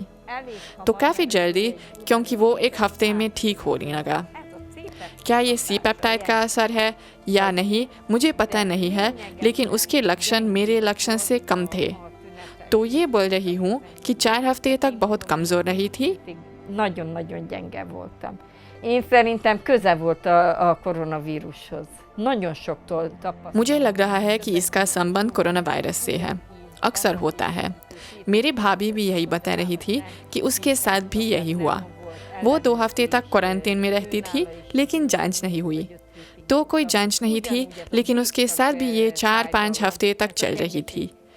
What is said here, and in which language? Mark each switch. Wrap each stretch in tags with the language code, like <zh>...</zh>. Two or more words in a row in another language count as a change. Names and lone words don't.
<hi>तो काफ़ी जल्दी, क्योंकि वो 1 हफ्ते में ठीक होने लगा। क्या ये सी-पेप्टाइड का असर है या नहीं, मुझे पता नहीं है, लेकिन उसके लक्षण मेरे लक्षण से कम थे। तो ये बोल रही हूँ कि 4 हफ्ते तक बहुत कमज़ोर रही थी।</hi> <hu>Nagyon-nagyon gyenge voltam. Én szerintem köze volt a koronavírushoz. Nagyon soktól tapasztaltam.</hu> <hi>मुझे लग रहा है कि इसका संबंध कोरोना वायरस से है। अक्सर होता है। मेरी भाभी भी यही बता रही थी कि उसके साथ भी यही हुआ। वो 2 हफ्ते तक क्वारंटीन में रहती थी, लेकिन जांच नहीं हुई। तो कोई जांच नहीं थी, लेकिन उसके साथ भी ये 4-5 हफ्ते तक चल रही थी।</hi>